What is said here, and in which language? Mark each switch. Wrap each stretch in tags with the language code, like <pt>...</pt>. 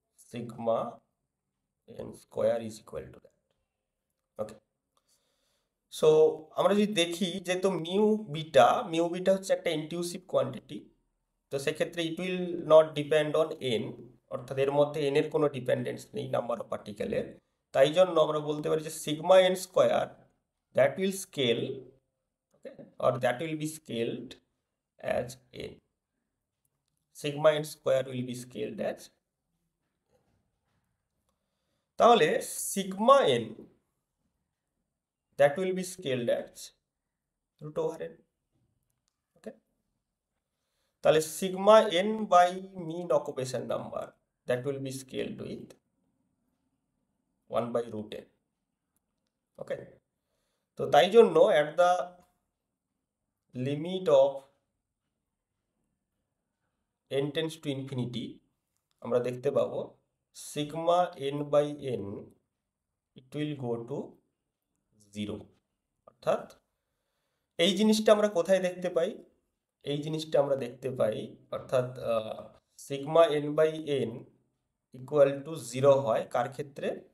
<en>Sigma n square is equal to that. Okay.</en> <bn>So আমরা যদি দেখি যে তো মিউ বিটা হচ্ছে একটা ইনটিউসিভ কোয়ান্টিটি, তো সেক্ষেত্রে</bn> <en>it will not depend on N,</en> <bn>অর্থাৎ এর মধ্যে এন এর কোনো ডিপেন্ডেন্স নেই নাম্বার অফ পার্টিকেলের। তাই জন্য আমরা বলতে পারি যে</bn> <en>Sigma N square that will scale, okay, or that will be scaled as N. Sigma N square will be scaled as, তাহলে sigma N that will be scaled as root over n. Okay, তাহলে sigma n by mean occupation number that will be scaled with 1 by root n. Okay,</en> <bn>তো তাই জন্য</bn> <en>at the limit of n tends to infinity</en> <bn>আমরা দেখতে পাবো</bn> <en>sigma n by n it will go to 0,</en> <bn>অর্থাৎ এই জিনিসটা আমরা কোথায় দেখতে পাই? এই জিনিসটা আমরা দেখতে পাই অর্থাৎ sigma N by N equal to 0 হয় কার ক্ষেত্রে?</bn>